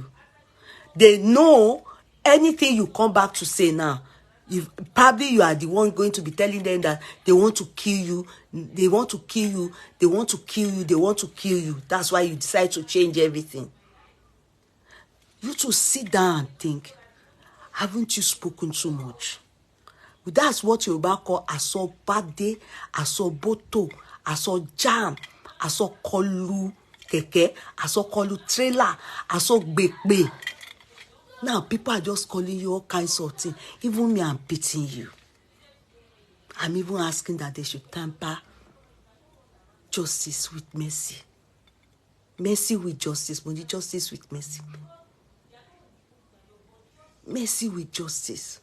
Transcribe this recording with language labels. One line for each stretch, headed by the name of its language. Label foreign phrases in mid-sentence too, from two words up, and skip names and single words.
English: They know anything you come back to say now, probably you are the one going to be telling them that they want to kill you, they want to kill you, they want to kill you, they want to kill you. That's why you decide to change everything. You to sit down and think, haven't you spoken too much? That's what Yoruba call
Yoruba: aso bade, aso boto, aso jam, aso kolu keke, aso kolu trailer, aso gbekbe.
English: Now people are just calling you all kinds of things. Even me, I'm pitying you. I'm even asking that they should tamper justice with mercy. Mercy with justice, but justice with mercy. Mercy with justice.